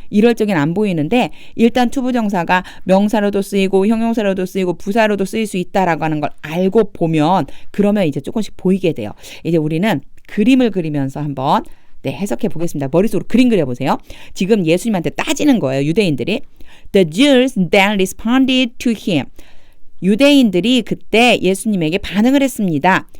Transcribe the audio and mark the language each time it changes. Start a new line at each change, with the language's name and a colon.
Korean: 이럴 적엔 안 보이는데 일단 투부정사가 명사로도 쓰이고 형용사로도 쓰이고 부사로도 쓰일 수 있다라고 하는 걸 알고 보면 그러면 이제 조금씩 보이게 돼요. 이제 우리는 그림을 그리면서 한번 해석해 보겠습니다. 머릿속으로 그림 그려보세요. 지금 예수님한테 따지는 거예요. 유대인들이.
English: The Jews then responded to him.
Korean: 유대인들이 그때 예수님에게 반응을 했습니다.